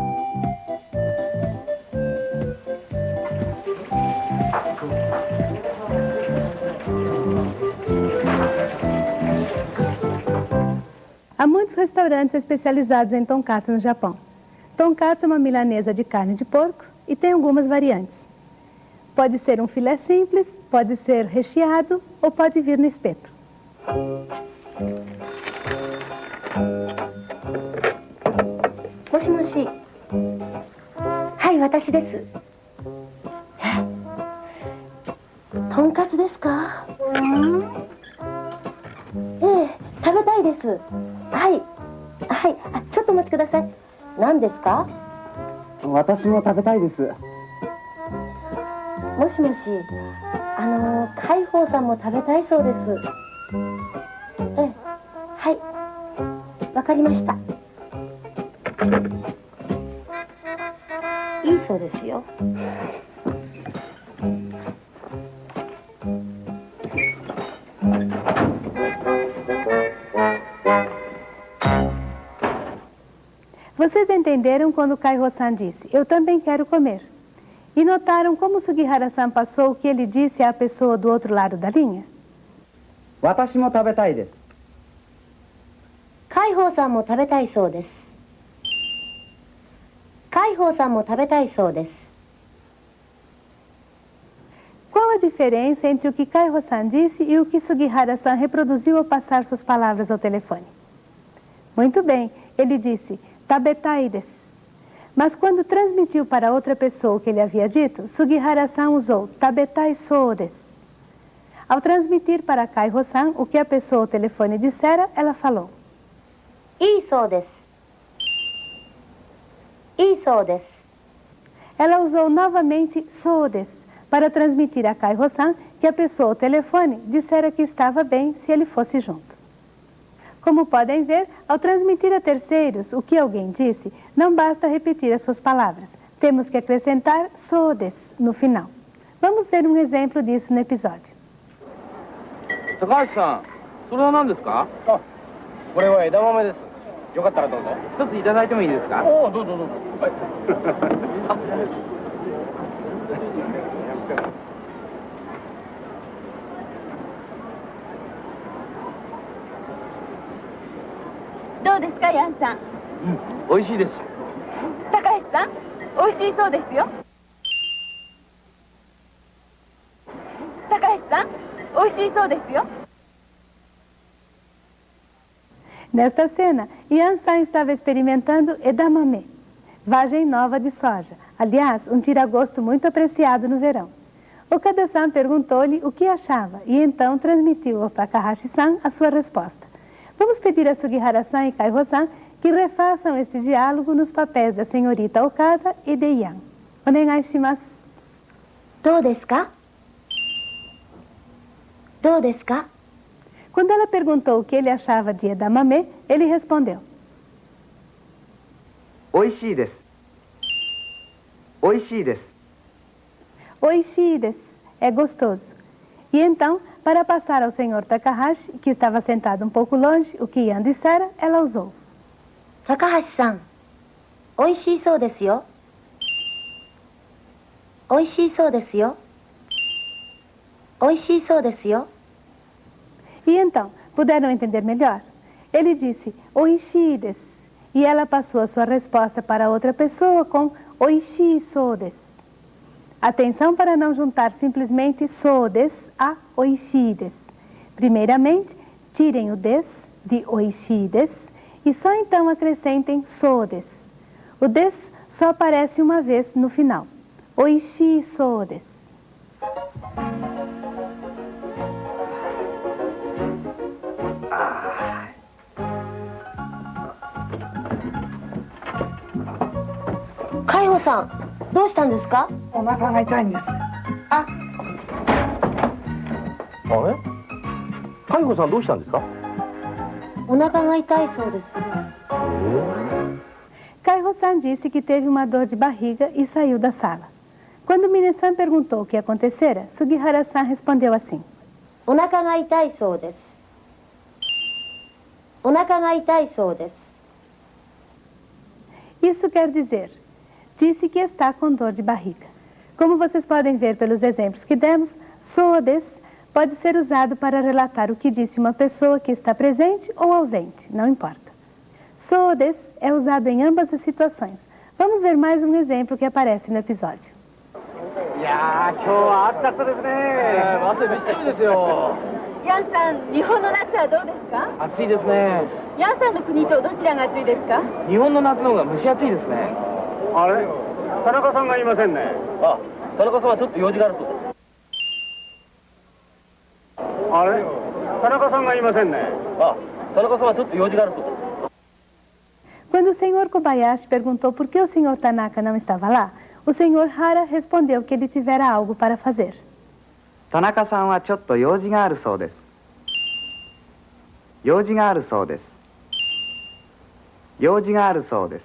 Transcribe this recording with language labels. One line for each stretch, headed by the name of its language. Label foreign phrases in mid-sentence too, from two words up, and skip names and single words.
Portuguese: Há muitos restaurantes especializados em tonkatsu no Japão. Tonkatsu é uma milanesa de carne de porco e tem algumas variantes. Pode ser um filé simples, pode ser recheado ou pode vir no espeto.
Japanese: Moshi. はい、私です。とんかつですか？ええ、食べたいです。はい。はい、ちょっとお待ちください。何ですか？私も食べたいです。もしもし、海宝さんも食べたいそうです。ええ、はい、わかりました。いいそうですよ。
Portuguese: Vocês entenderam quando Kaiho-san disse, eu também quero comer? E notaram como Sugihara-san passou o que ele disse à pessoa do outro lado da linha?
Japanese: 私も食べたいです。海宝さんも食べたいそうです。海宝さんも食べたいそうです。
Portuguese: Qual a diferença entre o que Kaiho-san disse e o que Sugihara-san reproduziu ao passar suas palavras ao telefone? Muito bem, ele disse,
Japanese: 食べたいです.
Portuguese: Mas quando transmitiu para outra pessoa o que ele havia dito, Sugihara-san usou
Japanese: 食べたいそうです.
Portuguese: Ao transmitir para Kaiho-san o que a pessoa ao telefone dissera, ela falou.
Japanese: いいそうです。いいそうです。
Portuguese: Ela usou novamente
Japanese: そうです
Portuguese: para transmitir a Kaiho-san que a pessoa ao telefone dissera que estava bem se ele fosse junto. Como podem ver, ao transmitir a terceiros o que alguém disse, não basta repetir as suas palavras. Temos que acrescentar
Japanese: そうです
Portuguese: no final. Vamos ver um exemplo disso no episódio.
Japanese: 高橋さん、 それは何ですか？あ、これは枝豆です。よかったらどうぞ。一ついただいてもいいですか？おお、どうぞどうぞ。はい。どうですか、ヤンさん。美味しいです。高橋さん、美味しいそうですよ。高橋さん、美味しいそうですよ。
Portuguese: Nesta cena, Yan-san estava experimentando edamame, vagem nova de soja. Aliás, um tiragosto muito apreciado no verão. Okada-san perguntou-lhe o que achava e então transmitiu ao Takahashi-san a sua resposta. Vamos pedir a Sugihara-san e Kaiho-san que refaçam este diálogo nos papéis da senhorita Okada e de Yan.
Japanese: お願いします. どうですか？どうですか？
Portuguese: Quando ela perguntou o que ele achava de edamame, ele respondeu:
Japanese: 美味しいです。美味しいです。美味しいです,
Portuguese: é gostoso. E então, para passar ao senhor Takahashi, que estava sentado um pouco longe, o que Yan dissera, ela usou:
Japanese: 高橋さん、美味しいそうですよ。美味しいそうですよ。美味しいそうですよ。
Portuguese: E então, puderam entender melhor? Ele disse,
Japanese: 美味しいです,
Portuguese: e ela passou a sua resposta para outra pessoa com
Japanese: 美味しいそうです.
Portuguese: Atenção para não juntar simplesmente
Japanese: そうです
Portuguese: a
Japanese: 美味しいです.
Portuguese: Primeiramente, tirem o des de
Japanese: 美味しいです
Portuguese: e só então acrescentem
Japanese: そうです.
Portuguese: O des só aparece uma vez no final.
Japanese: 美味しいそうです. Kaihoさん、どうしたんですか？お腹が痛いんです。あ、あれ？海保さんどうしたんですか？お腹が痛いそうです。
Portuguese: Kaiho-san disse que teve uma dor de barriga e saiu da sala. Quando Mine-san perguntou o que acontecera, Sugihara-san respondeu assim:
Japanese: お腹が痛いそうです。お腹が痛いそうです。
Portuguese: Isso quer dizer, disse que está com dor de barriga. Como vocês podem ver pelos exemplos que demos, sodes pode ser usado para relatar o que disse uma pessoa que está presente ou ausente, não importa. Sodes é usado em ambas as situações. Vamos ver mais um exemplo que aparece no episódio.
Japanese: いやー、今日は暑かったですね。汗びっしりですよ。ヤンさん、日本の夏はどうですか？暑いですね。ヤンさんの国とどちらが暑いですか？日本の夏の方が蒸し暑いですね。あれ、田中さんがいませんね。あ、田中さんはちょっと用事があるそうです。あれ、田中さんがいませんね。あ、田中さんはちょっと用事があるそうです。
Portuguese: Quando o senhor Kobayashi perguntou por que o senhor Tanaka não estava lá, o senhor Hara respondeu que ele tivera algo para fazer.
Japanese: 田中さんはちょっと用事があるそうです。用事があるそうです。用事があるそうです。